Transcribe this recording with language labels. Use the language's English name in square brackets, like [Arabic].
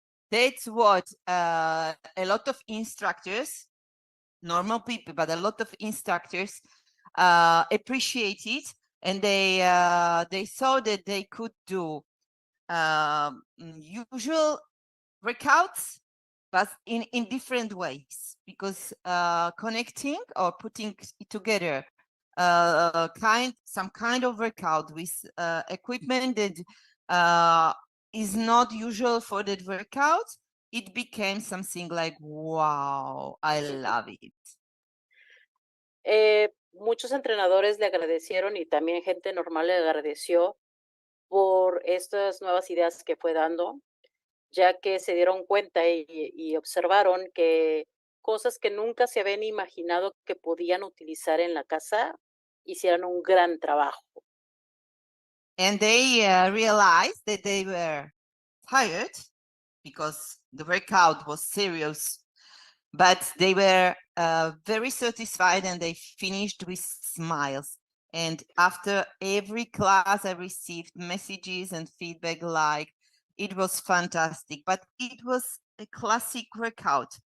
[English] That's what a lot of instructors, normal people, but a lot of instructors appreciated, and they saw that they could do usual workouts, but in different ways, because connecting or putting together some kind of workout with equipment that is not usual for that workout, it became something like, wow, I love it. [Spanish] Muchos entrenadores le agradecieron y también gente normal le agradeció por estas nuevas ideas que fue dando, ya que se dieron cuenta y observaron que cosas que nunca se habían imaginado que podían utilizar en la casa hicieran un gran trabajo. [English] And they realized that they were tired because the workout was serious, but they were very satisfied, and they finished with smiles. And after every class, I received messages and feedback like, it was fantastic, but it was a classic workout.